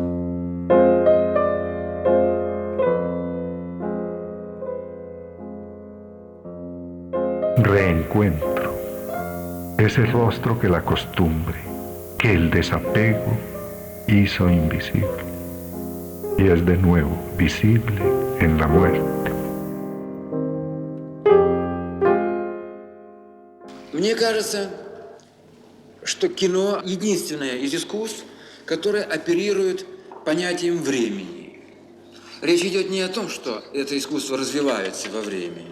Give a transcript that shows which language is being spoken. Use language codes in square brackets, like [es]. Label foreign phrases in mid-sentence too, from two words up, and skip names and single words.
[es] Reencuentro. Ese rostro que la costumbre, que el desapego hizo invisible, y es de nuevo visible en la muerte. [ru] Мне кажется, что кино единственное из искусств, которое оперирует понятием времени. Речь идет не о том, что это искусство развивается во времени.